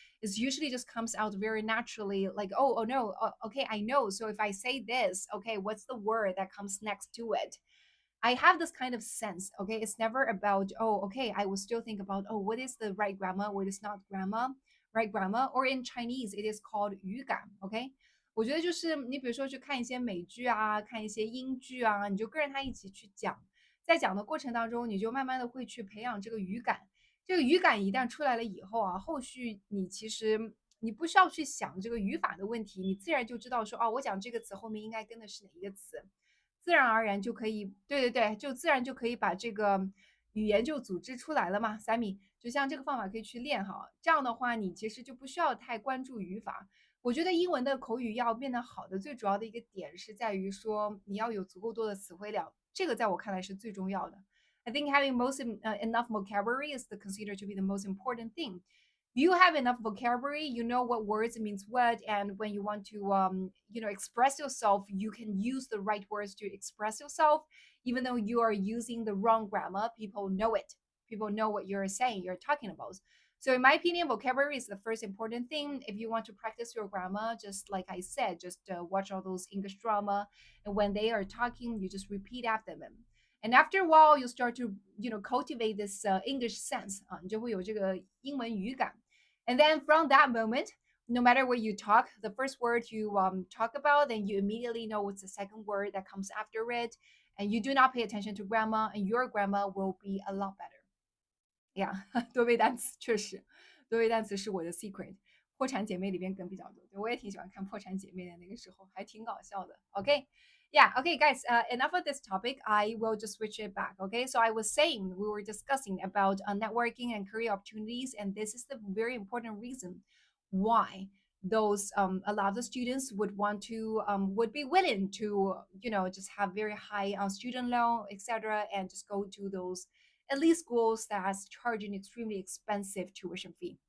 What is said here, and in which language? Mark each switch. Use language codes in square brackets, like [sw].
[en] It's usually just comes out very naturally, like, oh no, okay, I know. So if I say this, okay, what's the word that comes next to it? I have this kind of sense. Okay, it's never about, oh, okay, I will still think about, oh, what is the right grammar, what is not grammar, right grammar, or in Chinese it is called 语感。 [zh] OK，我觉得就是你比如说去看一些美剧啊，看一些英剧啊，你就跟着他一起去讲，在讲的过程当中，你就慢慢的会去培养这个语感。这个语感一旦出来了以后啊，后续你其实你不需要去想这个语法的问题，你自然就知道说，哦，我讲这个词后面应该跟的是哪一个词。自然而然就可以，对对对，就自然就可以把这个语言就组织出来了嘛。三米，就像这个方法可以去练哈，这样的话你其实就不需要太关注语法。我觉得英文的口语要变得好的最主要的一个点是在于说你要有足够多的词汇量，这个在我看来是最重要的。 [en] I think having enough vocabulary is considered to be the most important thing. You have enough vocabulary, you know what words means what, and when you want to express yourself, you can use the right words to express yourself. Even though you are using the wrong grammar, people know it. People know what you're saying, you're talking about. So in my opinion, vocabulary is the first important thing. If you want to practice your grammar, just like I said, just watch all those English drama, and when they are talking, you just repeat after them. And after a while, you start to cultivate this English sense [zh] 啊，你就会有这个英文语感。 [en] And then from that moment, no matter what you talk, the first word you talk about, then you immediately know what's the second word that comes after it, and you do not pay attention to grammar, and your grammar will be a lot better. [zh] Yeah，多背单词确实，多背单词是我的 secret。破产姐妹里边梗比较多，对我也挺喜欢看破产姐妹的那个时候，还挺搞笑的。 [en] OK，yeah, okay, guys, enough of this topic. I will just switch it back. Okay, so I was saying we were discussing about networking and career opportunities, and this is the very important reason why those a lot of the students would want to would be willing to just have very high student loan, etc., and just go to those elite schools that's charging extremely expensive tuition fee.